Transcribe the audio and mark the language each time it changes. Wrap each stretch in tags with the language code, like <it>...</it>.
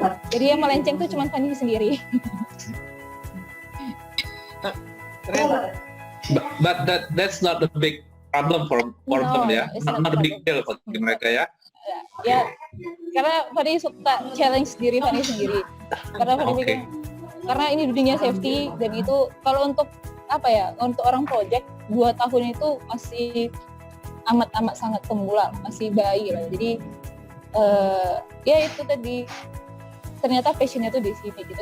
<id>Jadi yang melenceng itu cuma Fani sendiri.</id> <en>But that's not the big problem for them ya, not a big deal</en> <id>bagi mereka ya. Ya, karena Fani suka challenge diri Fani sendiri. Karena Fani pikir, karena ini dunia safety dan itu kalau untuk untuk orang project 2 tahun itu masih amat sangat pemula, masih bayi lah. Jadi ya itu tadi ternyata passionnya tuh di sini gitu.</id>